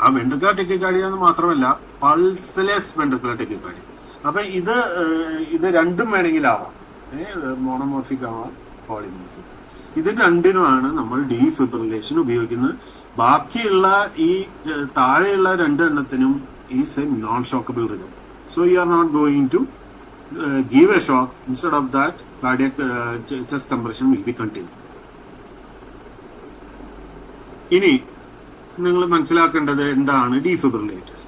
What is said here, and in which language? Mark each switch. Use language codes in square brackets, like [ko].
[ml] ആ വെൻട്രിക്കുലർ ടെക്കിക്കാർഡിയ എന്ന് മാത്രമല്ല പൾസ്ലെസ് വെൻട്രിക്കുലർ ടെക്കിക്കാർഡിയ. അപ്പൊ ഇത് രണ്ടും വേണമെങ്കിൽ ആവാം. മോണോമോർഫിക് ആവാം, പോളിമോർഫിക്. ഇത് രണ്ടിനുമാണ് നമ്മൾ ഡീഫിബ്രിലേഷൻ ഉപയോഗിക്കുന്നത്. ബാക്കിയുള്ള ഈ താഴെയുള്ള രണ്ടെണ്ണത്തിനും [en] Is a non shockable rhythm. So you are not going to give a shock. Instead of that, cardiac chest compression will be continued. [ml] ഇനി നിങ്ങൾ മനസ്സിലാക്കേണ്ടത് എന്താണ് ഡീഫിബ്രിലേറ്റേഴ്സ്.